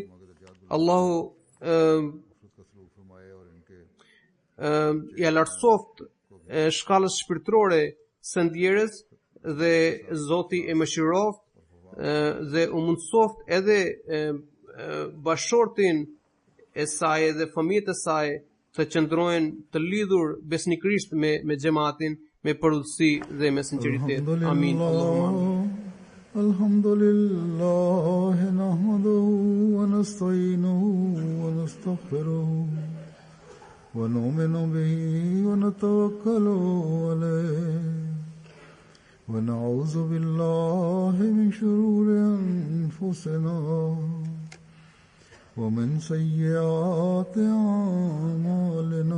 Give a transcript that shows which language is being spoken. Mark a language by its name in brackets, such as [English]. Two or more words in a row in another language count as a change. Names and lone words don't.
[Albanian] Allahu ja lartësoft shkallës shpirtërore së ndjerës dhe Zoti e mëshiroft dhe u mundsoft edhe bashortin e saj dhe fëmijët e saj të qëndrojnë të lidhur besnikërisht me xhamatin, me përulësi dhe me sinqeritet. Amin. [Arabic] الحمد لله نحمده ونستعينه ونستغفره ونؤمن به ونتوكل عليه ونعوذ بالله من شرور أنفسنا ومن سيئات أعمالنا.